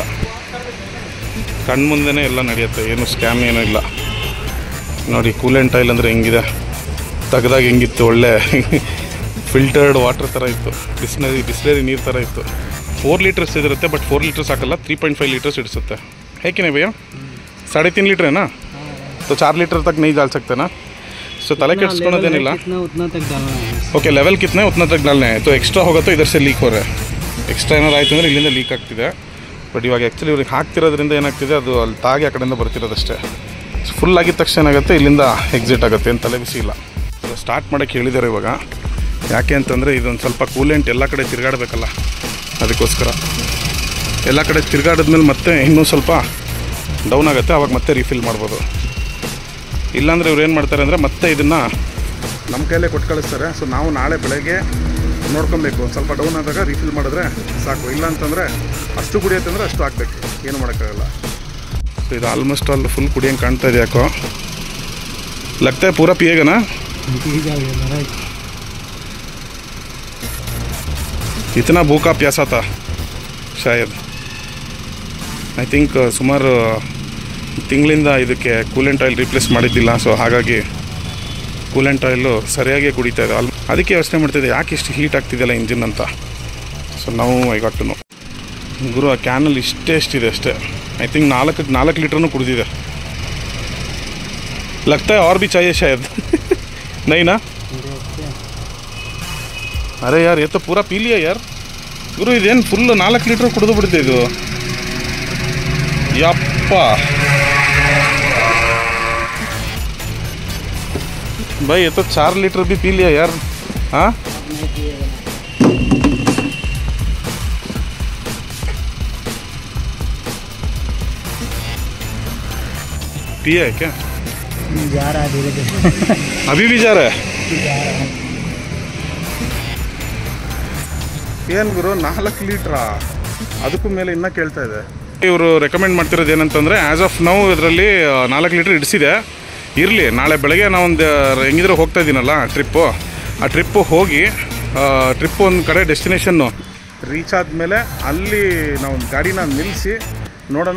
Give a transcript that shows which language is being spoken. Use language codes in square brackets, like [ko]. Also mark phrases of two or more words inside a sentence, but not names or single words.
[kn] ಕಣ್ಮುಂದೆನೇ ಎಲ್ಲ ನಡೆಯುತ್ತೆ, ಏನು ಸ್ಕ್ಯಾಮ್ ಏನೂ ಇಲ್ಲ. ನೋಡಿ ಕೂಲೆಂಟ್ ಆಯಿಲ್ ಅಂದರೆ ಹೆಂಗಿದೆ, ತೆಗ್ದಾಗ ಹೆಂಗಿತ್ತು, ಒಳ್ಳೆ [en] filtered water [kn] ಥರ ಇತ್ತು, ಬಿಸ್ಲರಿ ನೀರು ಥರ ಇತ್ತು. 4 ಲೀಟರ್ಸ್ ಇದಿರುತ್ತೆ, ಬಟ್ 4 ಲೀಟರ್ಸ್ ಹಾಕಲ್ಲ, 3.5 ಲೀಟರ್ಸ್ ಇಡಿಸುತ್ತೆ. ಹೇಗೆ ಭಯ್ಯ? [hi] 3.5 लीटर है ना, तो 4 लीटर तक नहीं डाल सकते ना. [kn] सो तले ಕೆಡಿಸ್ಕೊಳ್ಳೋದೇನಿಲ್ಲ. ಓಕೆ, ಲೆವೆಲ್ [hi] कितने उतना तक डालने. तो एक्स्ट्रा होगा तो इधर से लीक हो रहा है. [kn] ಎಕ್ಸ್ಟ್ರಾ ಏನಾರು ಆಯಿತು ಅಂದರೆ ಇಲ್ಲಿಂದ ಲೀಕ್ ಆಗ್ತಿದೆ. ಬಟ್ ಇವಾಗ ಆ್ಯಕ್ಚುಲಿ ಇವ್ರಿಗೆ ಹಾಕ್ತಿರೋದ್ರಿಂದ ಏನಾಗ್ತಿದೆ, ಅದು ಅಲ್ಲಿ ತಾಗಿ ಆ ಕಡೆಯಿಂದ ಬರ್ತಿರೋದಷ್ಟೇ. ಫುಲ್ ಆಗಿದ ತಕ್ಷಣ ಏನಾಗುತ್ತೆ, ಇಲ್ಲಿಂದ ಎಕ್ಸಿಟ್ ಆಗುತ್ತೆ, ಏನು ತಲೆ ಬಿಸಿ ಇಲ್ಲ. ಸ್ಟಾರ್ಟ್ ಮಾಡೋಕ್ಕೆ ಹೇಳಿದ್ದಾರೆ ಇವಾಗ. ಯಾಕೆ ಅಂತಂದರೆ ಇದೊಂದು ಸ್ವಲ್ಪ ಕೂಲೆಂಟ್ ಎಲ್ಲ ಕಡೆ ತಿರುಗಾಡಬೇಕಲ್ಲ, ಅದಕ್ಕೋಸ್ಕರ. ಎಲ್ಲ ಕಡೆ ತಿರುಗಾಡಿದ್ಮೇಲೆ ಮತ್ತೆ ಇನ್ನೂ ಸ್ವಲ್ಪ ಡೌನ್ ಆಗುತ್ತೆ, ಆವಾಗ ಮತ್ತೆ ರೀಫಿಲ್ ಮಾಡ್ಬೋದು. ಇಲ್ಲಾಂದರೆ ಇವ್ರು ಏನು ಮಾಡ್ತಾರೆ ಅಂದರೆ ಮತ್ತೆ ಇದನ್ನು ನಮ್ಮ ಕೈಲೇ ಕೊಟ್ಟು ಕಳಿಸ್ತಾರೆ. ಸೊ ನಾವು ನಾಳೆ ಬೆಳಗ್ಗೆ ನೋಡ್ಕೊಬೇಕು, ಒಂದು ಸ್ವಲ್ಪ ಡೌನ್ ಆದಾಗ ರೀಫಿಲ್ ಮಾಡಿದ್ರೆ ಸಾಕು. ಇಲ್ಲ ಅಂತಂದರೆ ಅಷ್ಟು ಕುಡಿಯುತ್ತೆ ಅಂದರೆ ಅಷ್ಟು ಹಾಕಬೇಕು, ಏನು ಮಾಡೋಕ್ಕಾಗಲ್ಲ. ಸೊ ಇದು [en] almost all full [kn] ಕುಡಿಯಂಗೆ ಕಾಣ್ತಾ ಇದೆ. [hi] ಯಾಕೋ लगता पूरा पियेगा ना? इतना भूखा प्यासा था शायद. [en] I think [kn] ಸುಮಾರು ತಿಂಗಳಿಂದ ಇದಕ್ಕೆ ಕೂಲೆಂಟ್ ಆಯಿಲ್ ರಿಪ್ಲೇಸ್ ಮಾಡಿದ್ದಿಲ್ಲ. ಸೊ ಹಾಗಾಗಿ ಕೂಲೆಂಟ್ ಆಯಿಲು ಸರಿಯಾಗಿ ಕುಡಿತಾ ಇದೆ. ಅದಕ್ಕೆ ಯೋಚನೆ ಮಾಡ್ತಿದ್ದೆ ಯಾಕೆ ಇಷ್ಟು ಹೀಟ್ ಆಗ್ತಿದೆಯಲ್ಲ ಇಂಜಿನ್ ಅಂತ. ಸೊ ನಾವು ಐಗಾಟು ಗುರು ಆ ಕ್ಯಾನಲ್ಲಿ ಎಷ್ಟಿದೆ ಅಷ್ಟೇ. [en] I think [kn] 4 ಲೀಟ್ರನ್ನು ಕುಡಿದಿದೆ. [hi] ಲಗ್ತಾ है और भी चाहिए शायद. नहीं ना? [kn] ಅರೆ ಯಾರು ಎತ್ತ [hi] पूरा पी लिया [kn] ಯಾರು ಗುರು. ಇದೇನು ಫುಲ್ 4 ಲೀಟ್ರ್ ಕುಡಿದು ಬಿಡುತ್ತೆ ಇದು. [hi] ಯಪ್ಪ भाई ये तो 4 लीटर भी पी लिया यार। हाँ पिया है क्या? जा रहा है धीरे धीरे। अभी भी जा रहा है? [kn] ಏನು ಗುರು 4 ಲೀಟ್ರಾ? ಅದಕ್ಕೂ ಮೇಲೆ ಇನ್ನೂ ಕೇಳ್ತಾ ಇದೆ. ಇವರು ರೆಕಮೆಂಡ್ ಮಾಡ್ತಿರೋದು ಏನಂತಂದರೆ [en] as of now [kn] ಇದರಲ್ಲಿ 4 ಲೀಟ್ರ್ ಇಡಿಸಿದೆ. ಇರಲಿ, ನಾಳೆ ಬೆಳಗ್ಗೆ ನಾವೊಂದು ಹೆಂಗಿದ್ರೆ ಹೋಗ್ತಾ ಇದ್ದೀನಲ್ಲ ಟ್ರಿಪ್ಪು, ಆ ಟ್ರಿಪ್ಪು ಹೋಗಿ ಟ್ರಿಪ್ಪು ಒಂದು ಕಡೆ ಡೆಸ್ಟಿನೇಷನ್ನು ರೀಚ್ ಆದಮೇಲೆ ಅಲ್ಲಿ ನಾವು ಗಾಡಿನ ನಿಲ್ಲಿಸಿ ನೋಡೋಣ.